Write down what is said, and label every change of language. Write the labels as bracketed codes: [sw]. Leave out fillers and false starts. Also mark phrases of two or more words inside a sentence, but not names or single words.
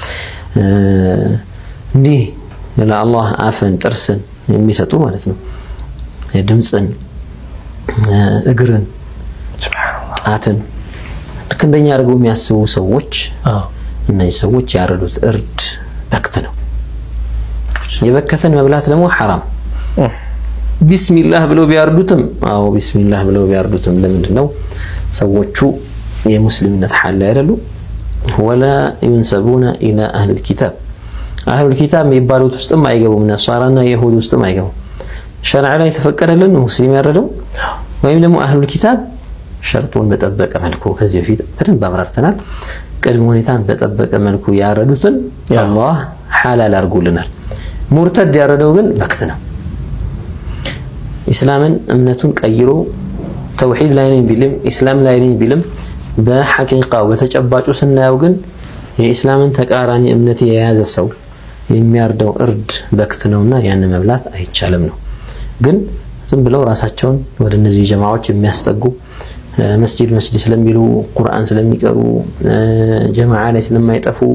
[am] እንዲህ ለአላህ አፍን ጥርስን የሚሰጡ ማለት ነው ድምጽን እግርን ጣትን ከእንደኛ አድርገው የሚያስቡ ሰዎች እነዚህ ሰዎች ያረዱት እርድ በክት ነው የበከተን መብላት ደግሞ حرام ቢስሚላህ ብለው ቢያርዱትም አዎ ቢስሚላህ ብለው ቢያርዱትም ለምንድነው ሰዎቹ የሙስሊምነት ሐል አይደሉ [ar] ولا ينسبون الى اهل الكتاب اهل الكتاب [am] የሚባሉት ውስጥም አይገቡም ነሳራና ይሁድ ውስጥም አይገቡም ሸርዓ ላይ ተፈቀደልን ሙስሊም ያረደው ወይም ደግሞ [ar] اهل الكتاب [am] ሸርጡን በጠበቀ መልኩ ከዚህ በፊት በደንብ አብራርተናል ቅድመ ሁኔታን በጠበቀ መልኩ ያረዱትን አላህ ሐላል አድርጎልናል ሙርተድ ያረደው ግን በክት ነው ኢስላምን እምነቱን ቀይሮ ተውሂድ ላይ ነኝ ቢልም ኢስላም ላይ ነኝ ቢልም በሐቂቃው በተጨባጩ ስናየው ግን የኢስላምን ተቃራኒ እምነት የያዘ ሰው የሚያርደው እርድ በክት ነውና ያን መብላት አይቻልም ነው ግን ዝም ብለው ራሳቸውን ወደ እነዚህ ጀማዓዎች የሚያስጠጉ መስጂድ ስለሚሉ ቁርአን ስለሚቀሩ ጀማዓ ላይ ስለማይጠፉ